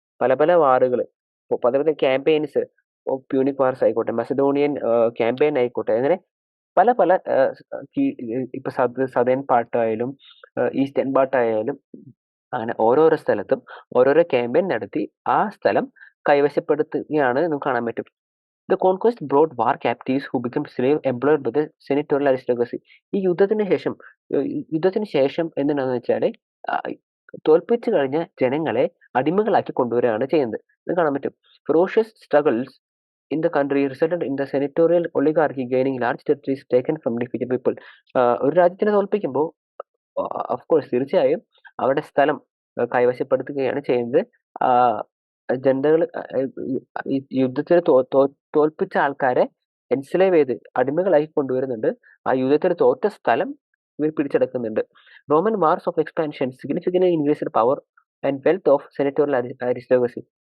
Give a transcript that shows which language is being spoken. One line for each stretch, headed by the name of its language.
Malayalam: പല പല വാറുകൾ, പല പല ക്യാമ്പയിൻസ്, പ്യൂണിക് വാർസ് ആയിക്കോട്ടെ, മെസഡോണിയൻ ക്യാമ്പയിൻ ആയിക്കോട്ടെ, അങ്ങനെ പല പല ഇപ്പൊ സദേൺ പാർട്ടായാലും ഈസ്റ്റേൺ പാർട്ടായാലും അങ്ങനെ ഓരോരോ സ്ഥലത്തും ഓരോരോ ക്യാമ്പയിൻ നടത്തി ആ സ്ഥലം കൈവശപ്പെടുത്തുകയാണ് നമുക്ക് കാണാൻ പറ്റും.
English: The conquest brought war captives who became slave employed by the senatorial aristocracy.
Malayalam: ഈ യുദ്ധത്തിന് ശേഷം എന്താണെന്ന് വെച്ചാല് തോൽപ്പിച്ചു കഴിഞ്ഞ ജനങ്ങളെ അടിമകളാക്കി കൊണ്ടുവരികയാണ് ചെയ്യുന്നത്. ഇത് കാണാൻ പറ്റും.
English: Ferocious struggles in the country resulted in the senatorial oligarchy gaining large territories taken from defeated people.
Malayalam: ഒരു രാജ്യത്തിനെ തോൽപ്പിക്കുമ്പോൾ ഓഫ് കോഴ്സ് തീർച്ചയായും അവരുടെ സ്ഥലം കൈവശപ്പെടുത്തുകയാണ് ചെയ്യുന്നത്. ജനതകൾ യുദ്ധത്തിൽ തോൽപ്പിച്ച ആൾക്കാരെ എൻസ്ലേവ് ചെയ്ത് അടിമകളാക്കി കൊണ്ടുവരുന്നുണ്ട്. ആ യുദ്ധത്തിൽ തോറ്റ സ്ഥലം ഇവർ പിടിച്ചെടുക്കുന്നുണ്ട്.
English: Roman wars of expansion significantly increased power and wealth of senatorial aristocracy.